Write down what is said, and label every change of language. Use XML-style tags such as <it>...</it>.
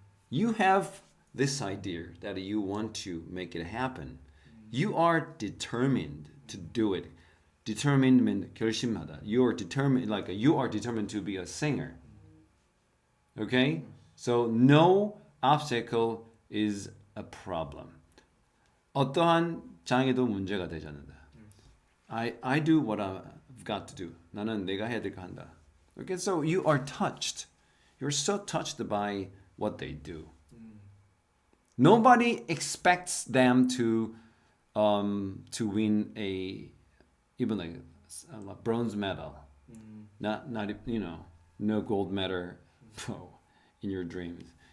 <en>You have this idea that you want to make it happen. You are determined to do it. Determined means 결심하다. You are determined to be a singer. Okay? So no obstacle is a problem.</en> <ko>어떠한 장애도 문제가 되지 않는다.</ko> <en>I do what I've got to do.</en> <ko>나는 내가 해야 될 거 한다.</ko> <en>Okay, so you are touched. You're so touched by what they do. Nobody expects them to win even like a bronze medal. Not no gold medal in your dreams.</en>